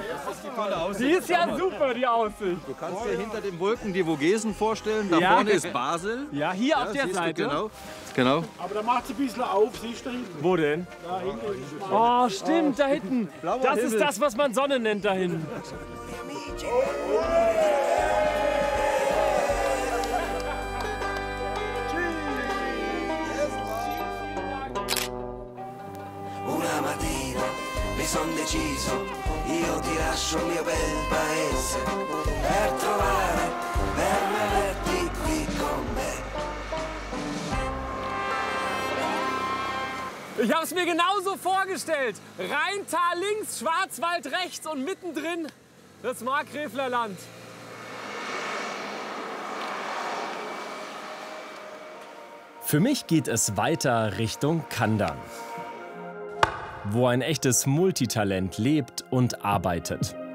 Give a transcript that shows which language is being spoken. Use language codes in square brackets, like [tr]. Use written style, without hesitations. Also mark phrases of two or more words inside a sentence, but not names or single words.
[de] Das ist die tolle Aussicht. Die ist ja super, die Aussicht. Du kannst dir hinter den Wolken die Vogesen vorstellen. Da Ja. vorne ist Basel. Ja, hier auf der siehst du, Seite. Genau. Aber da macht es ein bisschen auf, siehst du hinten. Wo denn? Da hinten. Oh, stimmt, da hinten. Blauer Das Himmel. ist das, was man Sonne nennt da hinten. [it] Una mattina mi son deciso, io ti lascio il mio bel paese per averti qui con me. [de] Ich habe es mir genauso vorgestellt. Rheintal links, Schwarzwald rechts und mittendrin das Markgräfler Land. Für mich geht es weiter Richtung Kandern, wo ein echtes Multitalent lebt und arbeitet.